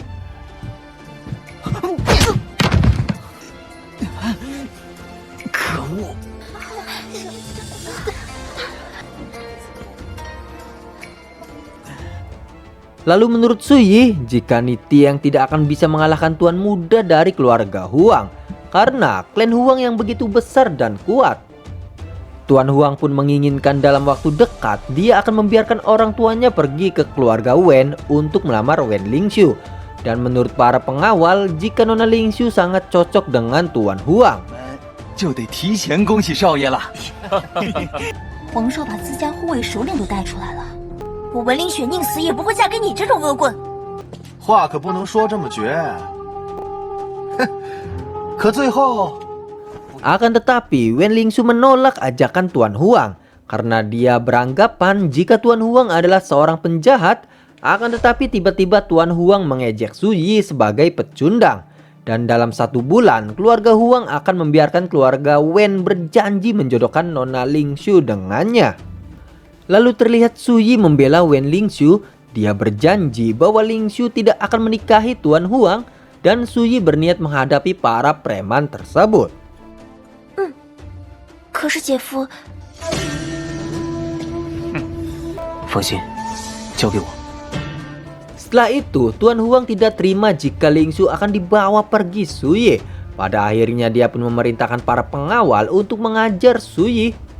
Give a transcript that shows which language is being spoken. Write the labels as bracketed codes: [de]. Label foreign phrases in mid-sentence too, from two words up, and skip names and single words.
[id] Lalu menurut Suyi, jika Ni Tieng tidak akan bisa mengalahkan tuan muda dari keluarga Huang, karena klan Huang yang begitu besar dan kuat. Tuan Huang pun menginginkan dalam waktu dekat dia akan membiarkan orang tuanya pergi ke keluarga Wen untuk melamar Wen Lingxiu. Dan menurut para pengawal, jika Nona Lingxiu sangat cocok dengan Tuan Huang. [zh] 就得提前恭喜少爷了。皇少把自家护卫首领都带出来了，我文林雪宁死也不会嫁给你这种恶棍。话可不能说这么绝。哼，可最后， [id] Akan tetapi Wen Lingxiu menolak ajakan Tuan Huang karena dia beranggapan jika Tuan Huang adalah seorang penjahat. Akan tetapi tiba-tiba Tuan Huang mengejek Suyi sebagai pecundang. Dan dalam 1 bulan, keluarga Huang akan membiarkan keluarga Wen berjanji menjodohkan Nona Lingxiu dengannya. Lalu terlihat Suyi membela Wen Lingxiu. Dia berjanji bahwa Lingxiu tidak akan menikahi Tuan Huang. Dan Suyi berniat menghadapi para preman tersebut. [zh] 可是姐夫，放心，交给我。 [id] Setelah itu, Tuan Huang tidak terima jika Lingxiu akan dibawa pergi Suyi. Pada akhirnya dia pun memerintahkan para pengawal untuk mengajar Suyi.